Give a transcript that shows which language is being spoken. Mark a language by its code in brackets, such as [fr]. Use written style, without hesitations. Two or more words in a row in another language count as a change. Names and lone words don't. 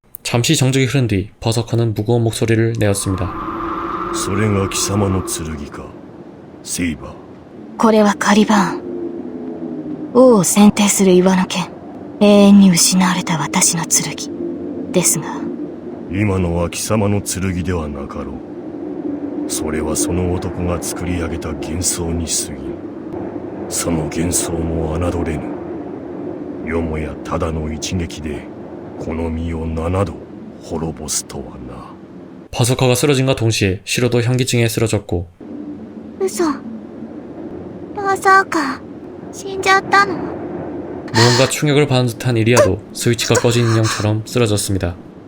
[ko] 잠시 정적이 흐른 뒤 버서커는 무거운 목소리를 내었습니다. [ja] それが貴様の剣か、セイバー。これはカリバーン。王を選定する岩の剣。永遠に失われた私の剣。ですが。今のは貴様の剣ではなかろう。それはその男が作り上げた幻想に過ぎん。その幻想も侮れぬ。よもやただの一撃で、この身を7度滅ぼすとはな。 [ko] 버서커가 쓰러진과 동시에 시로도 현기증에 쓰러졌고 [ja] 嘘。まさか、死んじゃったの？ [ko] 무언가 충격을 받은 듯한 이리아도 스위치가 꺼진 인형처럼 쓰러졌습니다.